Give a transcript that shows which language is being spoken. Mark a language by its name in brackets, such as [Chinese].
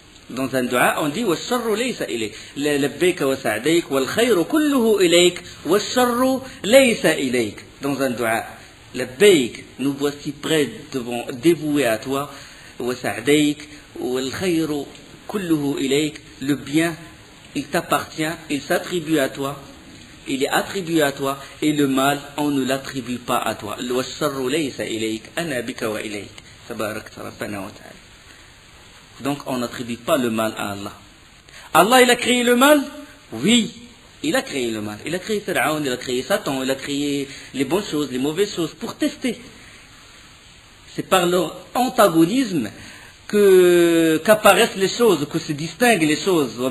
[French] Dans un dua, on dit [Arabic] وَالشَّرُّ لَيْسَ إِلَيْكَ لَبَّيْكَ وَسَعْدَيْكَ وَالْخَيْرُ كُلُّهُ إِلَيْكَ وَالشَّرُّ لَيْسَ إِلَيْكَ. [French] Dans un dua, [Arabic] لبيك, [French] nous voici prêts dévoués à toi, [Arabic] وسعديك والخير كله إليك. [French] Le bien, il t'appartient, il s'attribue à toi, il est attribué à toi, et le mal, on ne l'attribue pas à toi. [Arabic] والشر ليس إليك أنا بك وإليك تباركت ربنا وتعالى. [French] Donc on n'attribue pas le mal à Allah. Allah, il a créé le mal? Oui. Il a créé le mal. Il a créé Pharaon, il a créé Satan, il a créé les bonnes choses, les mauvaises choses pour tester. C'est par leur antagonisme qu'apparaissent les choses, que se distinguent les choses.